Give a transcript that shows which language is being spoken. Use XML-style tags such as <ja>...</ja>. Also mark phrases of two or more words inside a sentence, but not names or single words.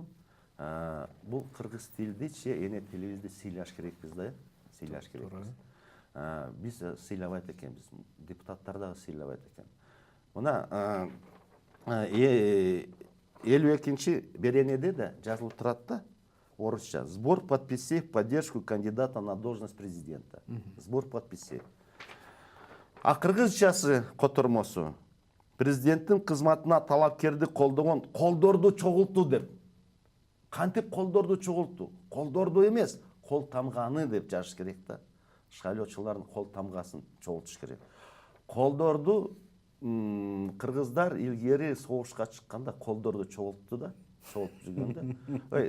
<ky>Бул кыргыз тилдичи эне тилибизди сыйлаш керекпиз да, сыйлаш керекпиз. Биз сыйлабайт экенбиз, депутаттар дагы сыйлабайт экен. Мына 52-чи беренеде да жазылып турат да, орусча.</ky> <ru>Сбор подписей в поддержку кандидата на должность президента. Сбор подписей.</ru> <ky>А кыргызчасы котормосу президенттин кызматына талапкерди колдогон колдорду чогултуу деп. Кантип колдорду чогултуу? Колдорду эмес, кол тамганы деп жазыш керек да. Шайлоочулардын кол тамгасын чогултуш керек. Колдорду кыргыздар илгери согушка чыкканда колдорду чогултту да, чогултуп жүргөн да.</ky>